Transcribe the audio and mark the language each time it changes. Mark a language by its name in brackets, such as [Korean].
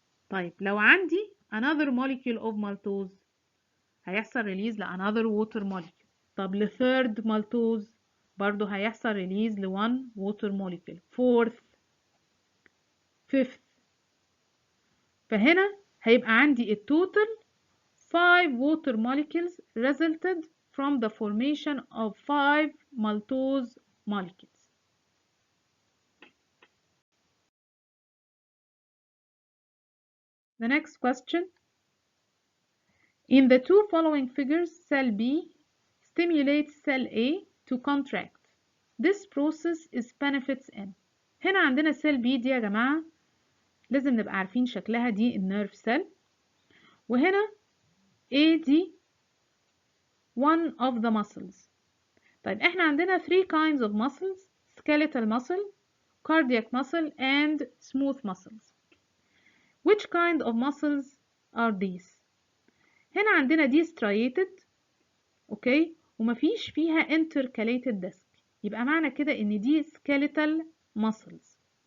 [Arabic] طيب لو عندي [English] another molecule of maltose هيحصل release ل another water molecule. طب ل third maltose [Arabic] برضو هيحصل [English] release ل 1 water molecule. fourth fifth. [Arabic] فهنا هيبقى عندي التوتال [English] 5 water molecules resulted from the formation of 5 maltose molecules. The next question. In the two following figures, cell B stimulates cell A to contract. This process is benefits in. [Arabic] هنا عندنا cell B دي يا جماعة لازم نبقى عارفين شكلها، دي النيرف cell، وهنا A دي [English] one of the muscles. طيب احنا عندنا 3 kinds of muscles: skeletal muscle, cardiac muscle, and smooth muscles. Which kind of muscles are these؟ [Arabic] هنا عندنا دي striated، اوكي، ومفيش فيها intercalated disc، يبقى معنى كده ان دي skeletal muscles.